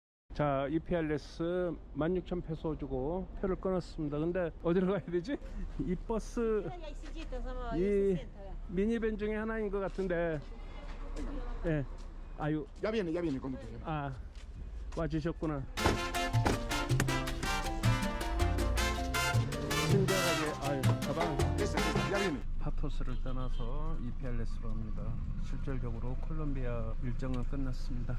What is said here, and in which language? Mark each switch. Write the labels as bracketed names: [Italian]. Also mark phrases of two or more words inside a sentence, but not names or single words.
[Korean] 자, EPRS 16,000페소 주고 표를 끊었습니다. 근데 어디로 가야 되지? 이 버스 이 미니밴 중에 하나인 것 같은데. 예. 아유. [Spanish] Ya viene el conductor. [Korean] 아, 와주셨구나. 친절하게. 아유, 가방. [Spanish] Ya viene. [Korean] 파토스를 떠나서 EPRS로 합니다. 실질적으로 콜롬비아 일정은 끝났습니다.